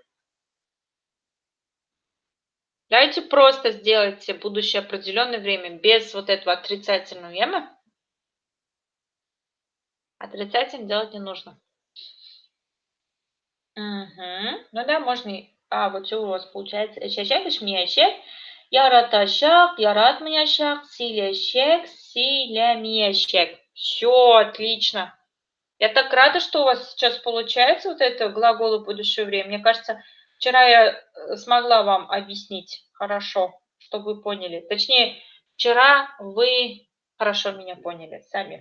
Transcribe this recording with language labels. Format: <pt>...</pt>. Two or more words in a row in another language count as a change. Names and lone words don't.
<ru>Давайте просто сделайте будущее определенное время без вот этого отрицательного яма. Отрицательно делать не нужно. Угу. Ну да, можно. Вот что у вас получается.</ru> <tr>Eşecek, eşmeyecek. Yaratacak, yaratmayacak, silecek, silmeyecek.</tr> <ru>Все, отлично. Я так рада, что у вас сейчас получается вот это глаголы будущего времени. Мне кажется, вчера я смогла вам объяснить хорошо, чтобы вы поняли. Точнее, вчера вы хорошо меня поняли сами.</ru>